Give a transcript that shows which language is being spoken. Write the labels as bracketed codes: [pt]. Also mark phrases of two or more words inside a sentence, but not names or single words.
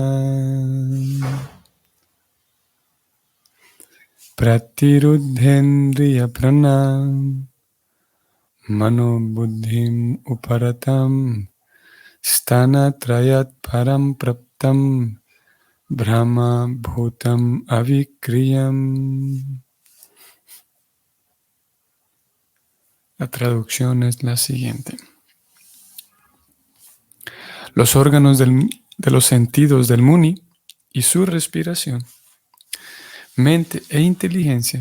[sa] प्रतिरुद्धेन्द्रिय प्राणम् मनो बुद्धिम् उपरतम् स्थान त्रयात् परम् प्राप्तम् ब्रह्म भूतम् अविक्रियम्. [es] La traducción es la siguiente. Los órganos de los sentidos del Muni y su respiración, mente e inteligencia